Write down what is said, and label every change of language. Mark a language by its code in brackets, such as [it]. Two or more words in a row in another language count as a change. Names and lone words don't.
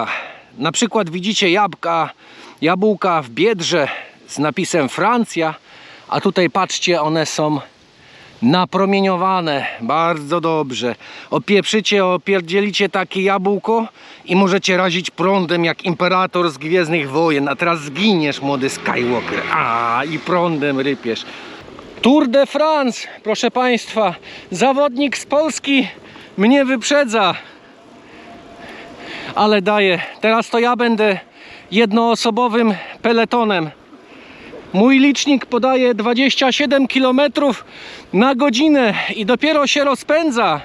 [pl] Na przykład widzicie jabłka w biedrze z napisem Francja, a tutaj patrzcie, one są napromieniowane, bardzo dobrze. Opierdzielicie takie jabłko i możecie razić prądem jak imperator z Gwiezdnych Wojen. A teraz zginiesz, młody Skywalker. I prądem rypiesz. Tour de France, proszę Państwa. Zawodnik z Polski mnie wyprzedza. Ale daję. Teraz to ja będę jednoosobowym peletonem. Mój licznik podaje 27 km na godzinę i dopiero się rozpędza.